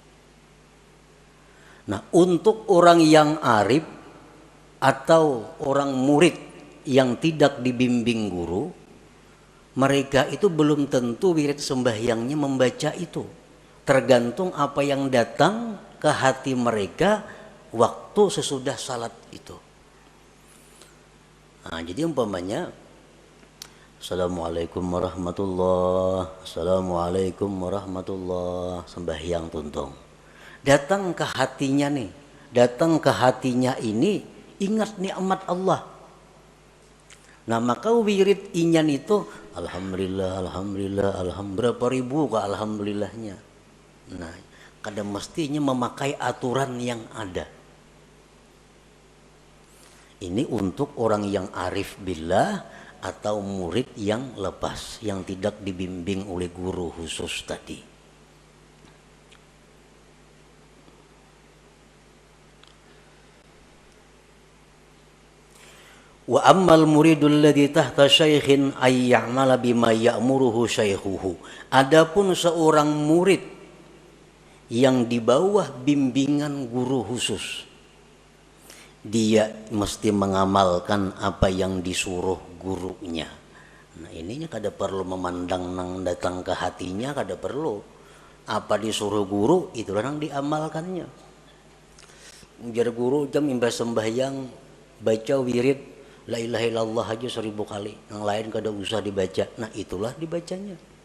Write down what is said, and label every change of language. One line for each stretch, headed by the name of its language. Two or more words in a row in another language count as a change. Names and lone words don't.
Indonesian: Nah, untuk orang yang arif atau orang murid yang tidak dibimbing guru, mereka itu belum tentu wirid sembahyangnya membaca itu. Tergantung apa yang datang ke hati mereka waktu sesudah salat itu. Nah, jadi umpamanya
Arabic: السلام عليكم ورحمة الله، السلام عليكم ورحمة الله,
Indonesian: sembahyang tuntung. Datang ke hatinya nih, datang ke hatinya ini, ingat nikmat Allah. Nah, maka wirid inyan itu
Arabic: الحمد لله، الحمد لله، الحمد لله,
Indonesian: berapa ribu ke alhamdulillahnya. Nah, kadang mestinya memakai aturan yang ada. Ini untuk orang yang arif billah atau murid yang lepas, yang tidak dibimbing oleh guru khusus tadi.
Arabic: وأما المريد الذي تحت شيخ أي يعمل بما يأمره شيخه.
Indonesian: Adapun seorang murid yang di bawah bimbingan guru khusus, dia mesti mengamalkan apa yang disuruh gurunya.
Banjar: Nah, ininya kada perlu memandang nang datang ke hatinya, kada perlu.
Indonesian: Apa disuruh guru itulah yang diamalkannya.
Banjar: Ujar guru jam imbas sembahyang baca wirid
Arabic: لا إله إلا الله
Banjar: aja 1000 kali, yang lain kada usah dibaca.
Indonesian: Nah, itulah dibacanya.